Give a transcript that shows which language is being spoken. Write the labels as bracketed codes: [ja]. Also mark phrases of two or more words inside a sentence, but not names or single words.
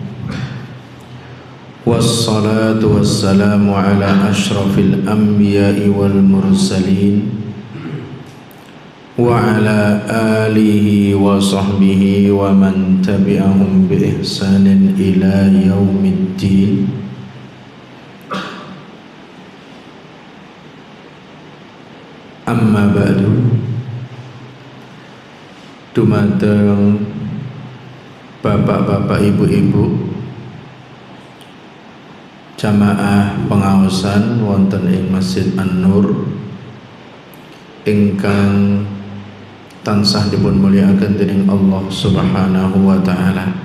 [ar] والصلاة والسلام على أشرف الأنبياء والمرسلين وعلى آله وصحبه ومن تبعهم بإحسان إلى يوم الدين. أما بعد. [jv] Dumateng bapak-bapak, ibu-ibu, jamaah pengaosan wonten ing Masjid An-Nur ingkang tansah dipun mulyakaken dening Allah [ar] سبحانه وتعالى.